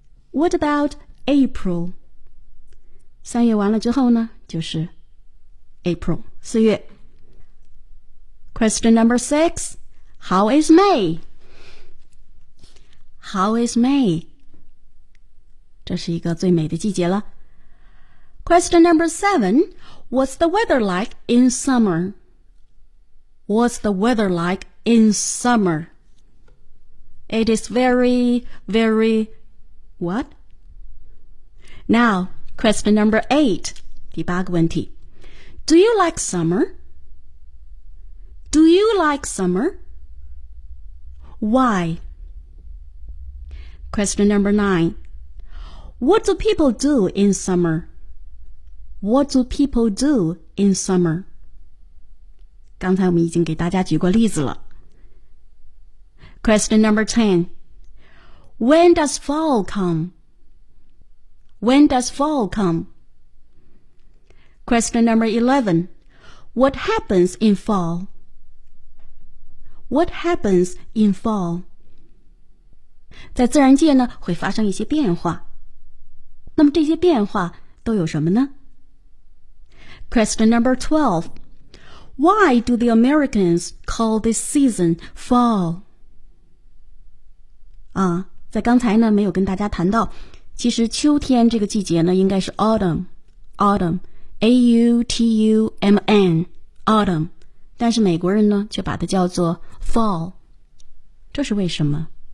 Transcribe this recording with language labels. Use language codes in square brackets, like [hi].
[en] What about April? [zh] 三月完了之后呢，就是 April, 四月。 [en] Question number six. How is May? How is May? [zh] 这是一个最美的季节了。 [en] Question number seven, what's the weather like in summer? What's the weather like in summer? It is very, very, what? Now, question number eight, [zh] 第八个问题。 [en] Do you like summer? Do you like summer? Why? Question number nine, what do people do in summer? What do people do in summer? [zh] 刚才我们已经给大家举过例子了。 [en] Question number 10. When does fall come? When does fall come? Question number 11. What happens in fall? What happens in fall? [zh] 在自然界呢，会发生一些变化。那么这些变化都有什么呢？ [en] Question number 12. Why do the Americans call this season fall? [zh] 在刚才呢没有跟大家谈到，其实秋天这个季节呢应该是 autumn, A-U-T-U-M-N, autumn, 但是美国人呢就把它叫做 fall， 这是为什么？